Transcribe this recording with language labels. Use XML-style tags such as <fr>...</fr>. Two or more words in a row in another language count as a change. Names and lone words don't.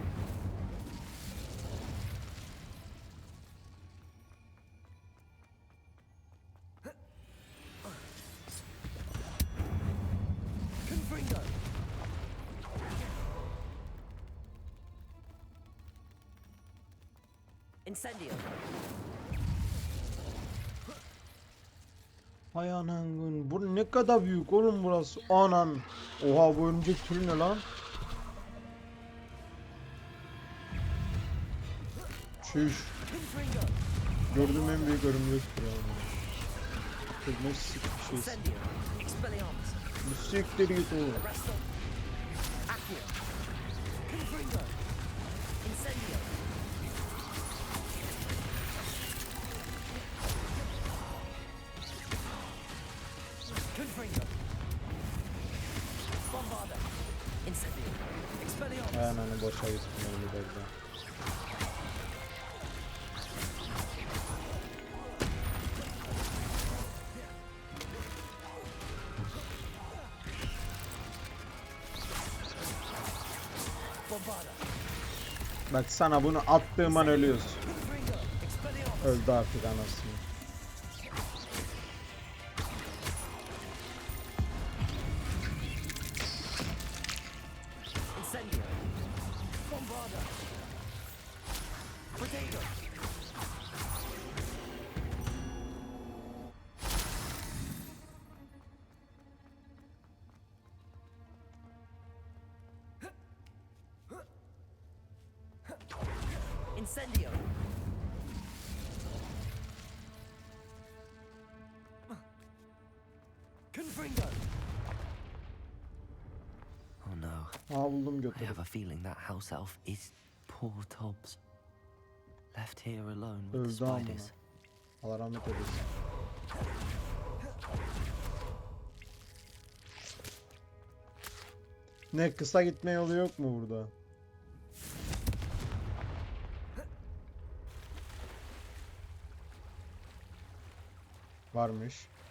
<tr>Confringo. Incendio. Hay anan, bu ne kadar büyük oğlum burası. Anan. Oha, bu örümcek türü ne lan? Çüş. Confringo. Gördüğüm en büyük örümcektir yani. Kız ne sik bir şeysin. Incendio. Expelliarmus. Bu siktir git oğlum. Arresto. Accio. Confringo. Incendio. Confringo. Bombarda. Incendio. Expelliarmus. Aynen boşa gittim öyle derdi. Bak sana bunu attığım an ölüyorsun. Öldü artık anasını. Incendio. Bombarda. Protego. Incendio. Confringo.</tr> <en>Oh no.</en> <tr>Aa buldum</tr> <en>I</en> <tr>götürü.</tr> <en>have a feeling that house elf is poor Tobbs. Left here alone with the</en> <tr>Öldü amına.</tr> <en>spiders.</en> <tr>Allah rahmet eylesin. Ne kısa gitme yolu yok mu burada? Varmış.</tr>